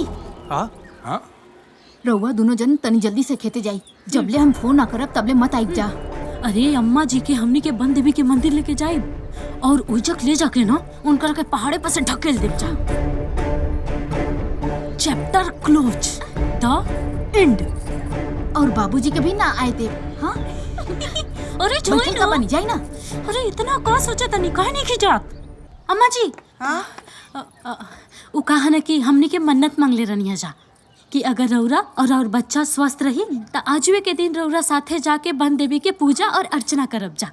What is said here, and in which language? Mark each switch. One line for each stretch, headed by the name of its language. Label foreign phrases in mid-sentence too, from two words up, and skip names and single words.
Bhojpuri: हाँ हाँ, रउआ दोनों जन तनी जल्दी से खेते जाई। जबले हम फोन ना करब तबले मत आइब जा। अरे अम्मा जी के हमनी के बन देवी के मंदिर लेके जाए और उजक ले जाके ना उनकर के पहाड़े पर से ढकेल देव जा।
English: chapter close, the end.
Bhojpuri: और बाबूजी के भी ना आए थे। हाँ अरे छोड़ी ना, बनी जाए ना। अरे इतना का सोचा तनी, काहे नहीं खिजात अम्मा जी? हाँ, वो कहा ना कि हमनी के मन्नत मांग ले रनिया जा कि अगर रौरा और बच्चा स्वस्थ रही तो आजुए के दिन रौरा साथे जाके बन देवी के पूजा और अर्चना करब जा।